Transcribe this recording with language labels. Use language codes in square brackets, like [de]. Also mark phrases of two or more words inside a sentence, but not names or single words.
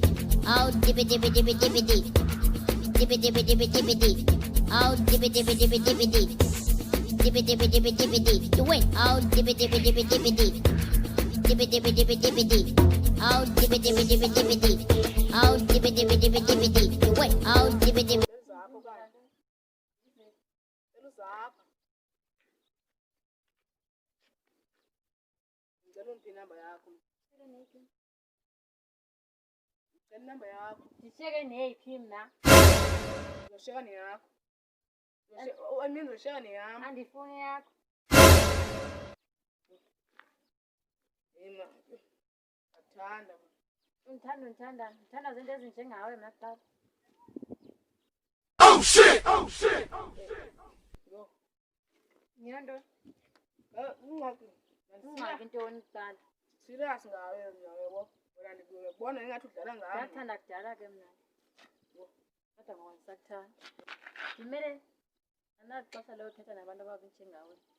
[en] Oh, dibby dibby dibby dibby dee. Dibby dibby dibby dibby dee. Oh, dibby dibby dibby dibby dee. Dibby dibby dibby dibby dee. You win. Oh, dibby dibby dibby dibby dee. Dibby dibby dibby dibby dee. Oh, dibby dibby dibby dibby dee. Oh, dibby dibby dibby dibby dee. You win. Oh, dibby dibby. [xh] Namba yakho. Ndishiyeke neyiphi mna? [zu] Uzoshiyeka neyakho. Mina uzoshiyeka neyami. [xh] Andifuni yakho. Yima. Athanda. Ndithanda zinto ezinjengawe mna kuqala. [en] Oh shit! Oh shit! Oh shit! Yo. [xh] Yinto Ungxaki ntoni kuqala? serious ngawe yabo. Wena ndikubona engathi udlala ngami. Ndathanda kudala ke mna. Kodwa ngoku ndisakuthanda. Ndimele andinaxesha lothetha nabantu ababenjengawe.